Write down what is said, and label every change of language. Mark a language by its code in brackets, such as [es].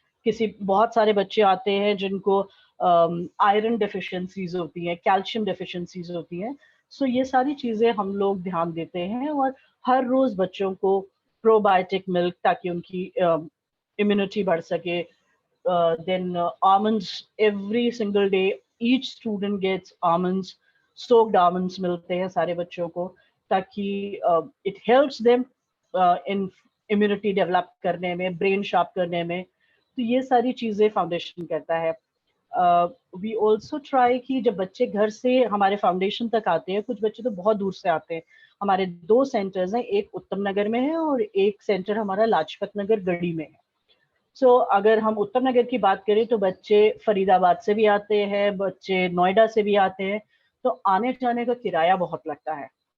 [hi] बहुत सारे बच्चे आते हैं जिनको आयरन डेफिशिएंसीज होती हैं, कैल्शियम डेफिशिएंसीज होती हैं। सो ये सारी चीज़ें हम लोग ध्यान देते हैं और हर रोज़ बच्चों को प्रोबायोटिक मिल्क, ताकि उनकी इम्यूनिटी बढ़ सके। [en] Then almonds every single day, each student gets almonds, soaked almonds [hi] मिलते हैं सारे बच्चों को, ताकि [en] it helps them in immunity develop [hi] करने में, [en] brain sharp करने में। [hi] तो ये सारी चीज़ें फाउंडेशन करता है। [en] we also try [hi] कि जब बच्चे घर से हमारे फाउंडेशन तक आते हैं, कुछ बच्चे तो बहुत दूर से आते हैं। हमारे 2 सेंटर्स हैं, एक उत्तम नगर में है और एक सेंटर हमारा लाजपत नगर गढ़ी में है। अगर हम उत्तम नगर की बात करें तो बच्चे फरीदाबाद से भी आते हैं, बच्चे नोएडा से भी आते हैं, तो आने जाने का किराया बहुत लगता है।